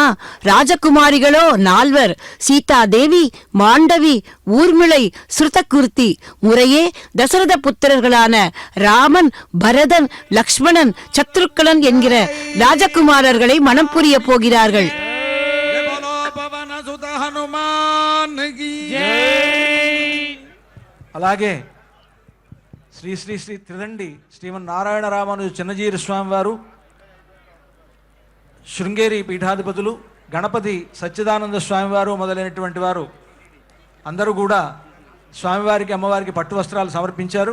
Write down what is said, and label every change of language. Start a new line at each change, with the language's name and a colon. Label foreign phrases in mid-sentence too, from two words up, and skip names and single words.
Tamil: ராஜகுமாரிகளோ 4, சீதா தேவி, மாண்டவி, ஊர்மிளை, ஸ்ருதகுர்த்தி, முறையே தசரத புத்திரர்களான ராமன், பரதன், லக்ஷ்மணன், சத்ருக்கணன் என்கிற ராஜகுமாரர்களை மனம் புரிய போகிறார்கள்.
Telugu: అలాగే శ్రీ శ్రీ శ్రీ త్రిదండి శ్రీమన్నారాయణ రామానుజ చిన్నజీరి స్వామివారు, శృంగేరి పీఠాధిపతులు, గణపతి సచ్చిదానంద స్వామివారు మొదలైనటువంటి వారు అందరూ కూడా స్వామివారికి అమ్మవారికి పట్టు వస్త్రాలు సమర్పించారు.